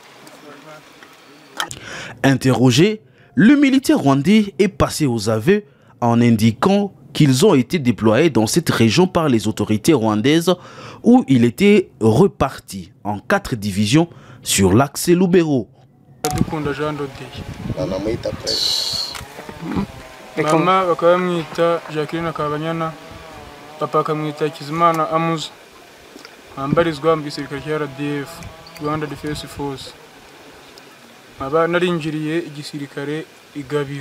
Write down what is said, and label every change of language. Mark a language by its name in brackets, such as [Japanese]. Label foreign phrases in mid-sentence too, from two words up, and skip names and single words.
[French] Interrogé, le militaire rwandais est passé aux aveux en indiquant qu'ils ont été déployés dans cette région par les autorités rwandaises où il était reparti en 4 divisions sur l'axe Lubero. [Kinyarwanda] Mama bakaba bamwita Jacqueline Kabanyana, papa akamwita Kizimana Amuzi, ambarizwa mu gisirikare cya RDF, Rwanda Defense Force. Aba narinjiriye igisirikare igabiro.